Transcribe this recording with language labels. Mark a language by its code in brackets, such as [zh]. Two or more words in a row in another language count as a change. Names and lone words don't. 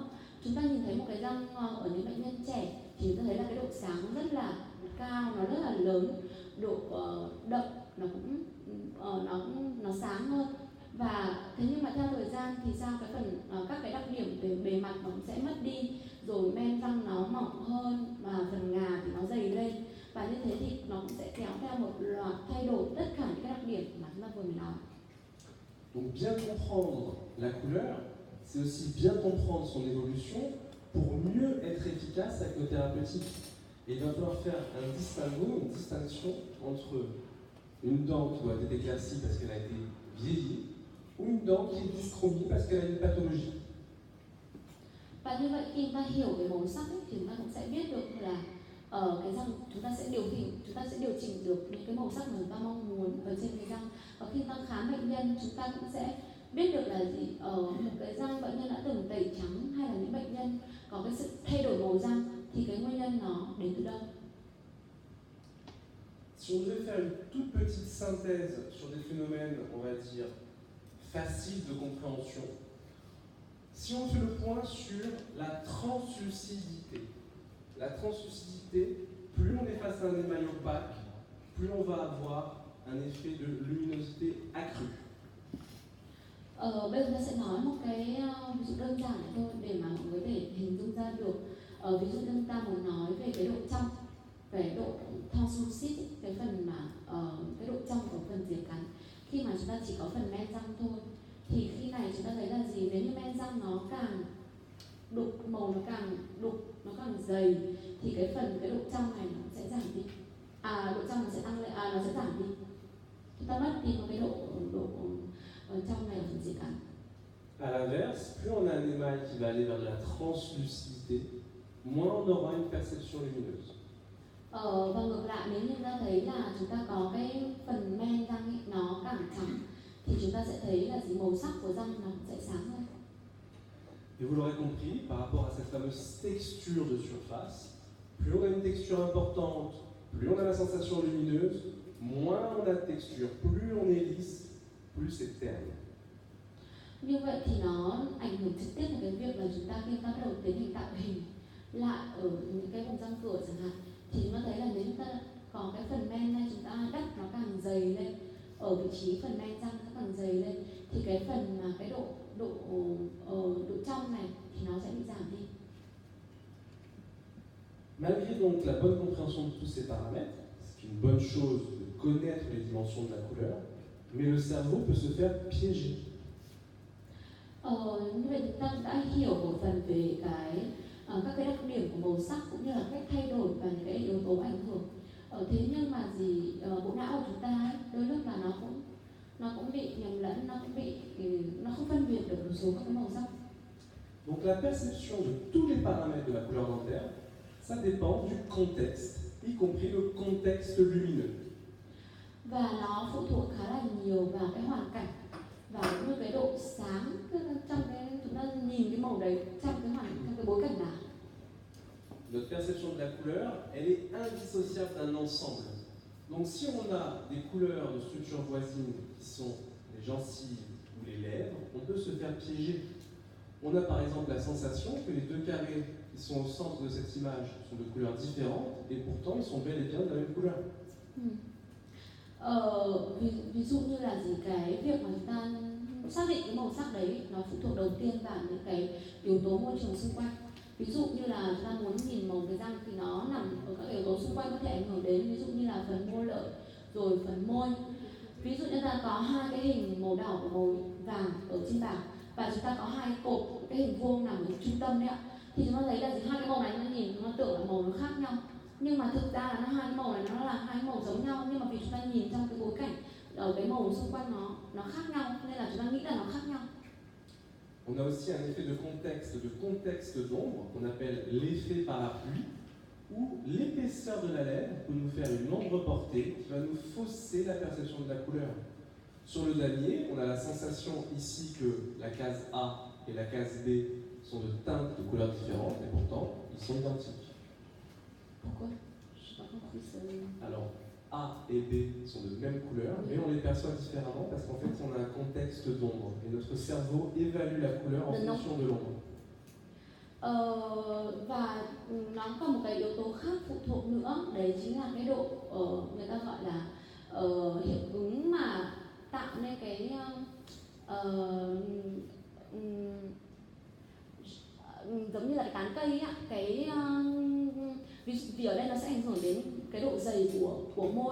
[vi] Chúng ta nhìn thấy một cái răng ở những bệnh nhân trẻ thì chúng ta thấy là cái độ sáng rất là cao, nó rất là lớn, độ đậm nó cũng nó sáng hơn. Và thế nhưng mà theo thời gian thì sao, cái phần các cái đặc điểm về bề mặt nó cũng sẽ mất đi, rồi men răng nó mỏng hơn và phần ngà thì nó dày lên, và như thế thì nó cũng sẽ kéo theo một loạt thay đổi tất cả những cái đặc điểm mà chúng ta vừa mới nói. [fr] Donc bien comprendre la couleur, c'est aussi bien comprendre son évolution pour mieux être efficace avec nos thérapeutiques. Et il va falloir faire un distinguo, une distinction entre une dent qui doit être éclaircie parce qu'elle a été vieillie ou une dent qui est dyschromie parce qu'elle a une pathologie. [vi] Và như vậy khi chúng ta hiểu về màu sắc ấy, thì chúng ta cũng sẽ biết được là cái răng chúng ta sẽ điều chỉnh được những cái màu sắc mà chúng ta mong muốn ở trên cái răng. Và khi chúng ta khám bệnh nhân, chúng ta cũng sẽ biết được là gì, ở một cái răng bệnh nhân đã từng tẩy trắng, hay là những bệnh nhân có cái sự thay đổi màu răng thì cái nguyên nhân nó đến từ đâu. [fr] Si on devait faire une toute petite synthèse sur des phénomènes, on va dire, faciles de compréhension, si on fait le point sur la translucidité, plus on est face à un émail opaque, plus on va avoir un effet de luminosité accrue. [vi] Bây giờ ta sẽ nói một cái ví dụ đơn giản này thôi để mà mọi người có thể hình dung ra được. Ví dụ như ta muốn nói về cái độ trong, về độ translucid, cái phần mà cái độ trong của phần diệt cắn. Khi mà chúng ta chỉ có phần men răng thôi, thì khi này chúng ta thấy là gì, nếu như men răng nó càng đục, màu nó càng đục, nó càng dày, thì cái độ trong này nó sẽ giảm đi. Độ trong nó sẽ tăng lên, nó sẽ giảm đi. Chúng ta mất đi một cái độ trong này ở phần diệt cắn. [fr] À l'inverse, plus on a un émail qui va aller vers de la translucidité, moins on aura une perception lumineuse. [vi] Và ngược lại, nếu như ta thấy là chúng ta có cái phần men răng ấy, nó càng trắng, thì chúng ta sẽ thấy là gì, màu sắc của răng nó cũng sẽ sáng hơn. [fr] Et vous l'aurez compris, par rapport à cette fameuse texture de surface, plus on a une texture importante, plus on a la sensation lumineuse, moins on a de texture, plus on est lisse, plus c'est terne. [vi] Như vậy thì nó ảnh hưởng trực tiếp đến cái việc là chúng ta khi ta bắt đầu tiến hành tạo hình lại ở những cái vùng răng cửa chẳng hạn, thì chúng ta thấy là nếu chúng ta có cái phần men này chúng ta đắp nó càng dày lên, ở vị trí phần men răng nó càng dày lên, thì cái phần mà cái độ trong này thì nó sẽ bị giảm đi. [fr] Malgré donc la bonne compréhension de tous ces paramètres, c'est une bonne chose de connaître les dimensions de la couleur, mais le cerveau peut se faire piéger. [vi] Như vậy chúng ta đã hiểu một phần về các cái đặc điểm của màu sắc cũng như là cách thay đổi và những cái yếu tố ảnh hưởng. Thế nhưng mà bộ não của chúng ta ấy, đôi lúc là nó cũng bị nhầm lẫn, nó không phân biệt được một số các cái màu sắc. [fr] Donc la perception de tous les paramètres de la couleur dentaire, ça dépend du contexte, y compris le contexte lumineux. [vi] Và nó phụ thuộc khá là nhiều vào cái hoàn cảnh và cũng như cái độ sáng trong cái chúng ta nhìn cái màu đấy trong cái bối cảnh nào. [fr] Notre perception de la couleur, elle est indissociable d'un ensemble. Donc si on a des couleurs de structure voisine qui sont les gencives ou les lèvres, on peut se faire piéger. On a par exemple la sensation que les deux carrés qui sont au centre de cette image sont de couleurs différentes et pourtant ils sont bel et bien de la même couleur. [vi] Ví dụ như là cái việc mà chúng ta xác định cái màu sắc đấy nó phụ thuộc đầu tiên vào những cái yếu tố môi trường xung quanh. Ví dụ như là chúng ta muốn nhìn màu cái răng thì nó nằm ở các yếu tố xung quanh có thể ảnh hưởng đến, ví dụ như là phần môi lợi, rồi phần môi, Ví dụ như ta có hai cái hình màu đỏ và màu vàng ở trên bảng và chúng ta có hai cột cái hình vuông nằm ở trung tâm đấy ạ. Thì chúng ta thấy là hai cái màu này chúng ta nhìn chúng ta tưởng là màu nó khác nhau, nhưng mà thực ra là hai cái màu này nó là hai màu giống nhau, nhưng mà vì chúng ta nhìn trong cái bối cảnh ở cái màu xung quanh nó khác nhau nên là chúng ta nghĩ là nó khác nhau. [fr] On a aussi un effet de contexte d'ombre qu'on appelle l'effet parapluie, où l'épaisseur de la lèvre peut nous faire une ombre portée qui va nous fausser la perception de la couleur. Sur le damier, on a la sensation ici que la case A et la case B sont de teintes de couleurs différentes, et pourtant ils sont identiques. Pourquoi? Je n'ai pas compris ça. Alors, A et B sont de même couleur, mais on les perçoit différemment parce qu'en fait on a un contexte d'ombre et notre cerveau évalue la couleur en fonction de l'ombre. [vi] Và nó có một cái yếu tố khác phụ thuộc nữa, đấy chính là cái độ người ta gọi là hiệu ứng mà tạo nên cái giống như là cái tán cây á, cái vì ở đây nó sẽ ảnh hưởng đến cái độ dày của môi.